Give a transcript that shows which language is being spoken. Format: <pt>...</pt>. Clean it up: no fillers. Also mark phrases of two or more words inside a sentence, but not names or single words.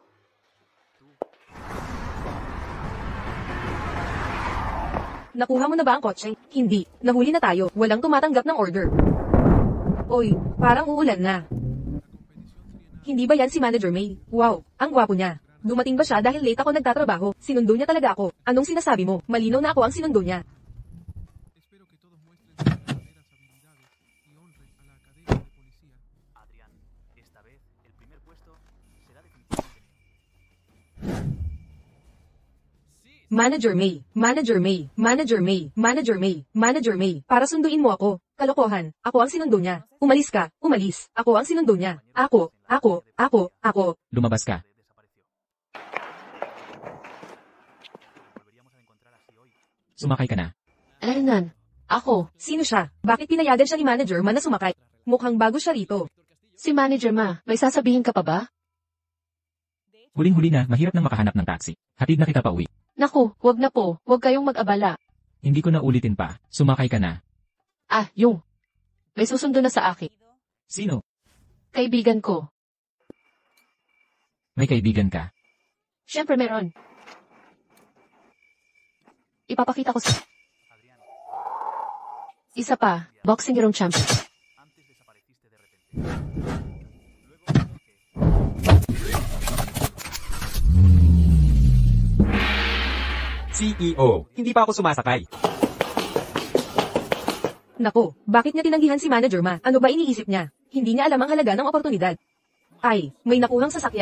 <tl>nakuha mo na ba ang kotse? Hindi, nahuli na tayo. Walang tumatanggap ng order. Oy, parang uulan na. Hindi ba yan si Manager May? Wow, ang gwapo niya. Dumating ba siya dahil late ako nagtatrabaho? Sinundo niya talaga ako. Anong sinasabi mo? Malinaw na ako ang sinundo niya.</tl> <es>Espero que todos muestren sus verdaderas habilidades y honren a la Academia de Policía. Adrián, esta vez el primer puesto será definitivamente mío.</es> <tl>Manager May, Manager May, Manager May, Manager May, Manager May, para sunduin mo ako. Kalokohan, ako ang sinundo niya. Umalis ka, umalis. Ako ang sinundo niya. Ako. Lumabas ka.</tl> <es>Volveríamos a encontrar así hoy.</es> <tl>Sumakay ka na. Hernan, Ako, Sino siya? Bakit pinayagan siya ni Manager Ma na sumakay? Mukhang bago siya rito. si Manager Ma, may sasabihin ka pa ba? Huling-huli na, mahirap nang makahanap ng taxi. Hatid na kita pa uwi. Naku, wag na po, wag kayong mag-abala. Hindi ko na ulitin pa. Sumakay ka na. Ah, yung. May susundo na sa akin. Sino? Kaibigan ko. May kaibigan ka. Siyempre meron. Ipapakita ko sa... Isa pa,</tl> <en>boxing hero champion.</en> <es>Antes desapareciste de repente.</es> <tl>CEO, hindi pa ako sumasakay. Nako, bakit niya tinanggihan si Manager Ma? Ano ba iniisip niya? Hindi niya alam ang halaga ng oportunidad. Ay, may nakuhang sasakyan.</tl>